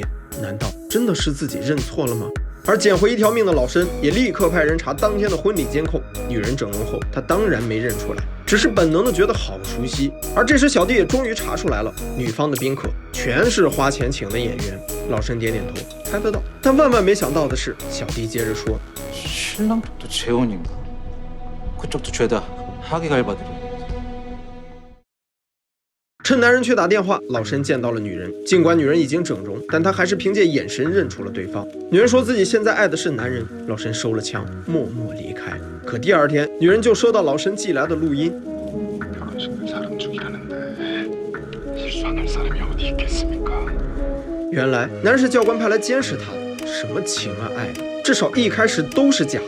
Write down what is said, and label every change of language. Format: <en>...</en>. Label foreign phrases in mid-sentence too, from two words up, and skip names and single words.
<zh>难道真的是自己认错了吗？而捡回一条命的老申也立刻派人查当天的婚礼监控。女人整容后，她当然没认出来，只是本能的觉得好熟悉。而这时小弟也终于查出来了，女方的宾客全是花钱请的演员。老申点点头，猜得到。但万万没想到的是，小弟接着说：“</zh> <ko>신랑쪽도 재혼인가? 그쪽도 죄다 하객 알바들이。”</ko> <zh>趁男人去打电话，老申见到了女人。尽管女人已经整容，但他还是凭借眼神认出了对方。女人说自己现在爱的是男人。老申收了枪，默默离开。可第二天，女人就收到老申寄来的录音。原来男人是教官派来监视他的，什么情啊爱啊，至少一开始都是假的。</zh>